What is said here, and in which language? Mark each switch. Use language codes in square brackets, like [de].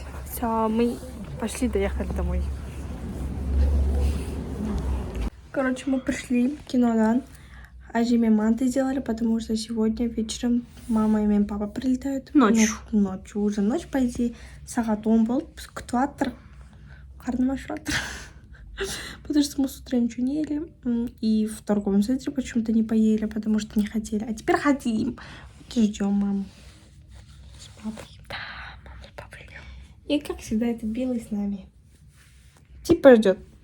[ru] Все, мы пошли, доехали домой. Короче, мы пришли в кино, Ажиме манты сделали, потому что сегодня вечером мама и папа прилетают. Ночью. Ночью, уже ночь, по идее. [kk] Сағат 10 болды, біз күтіп жатыр. Қарным ашып жатыр. [ru] Потому что мы с утра ничего не ели. И в торговом центре почему-то не поели, потому что не хотели. А теперь хотим. Вот и ждем маму с папой. Да, маму с папой ждем. И как всегда, это Белый с нами. Типа ждет.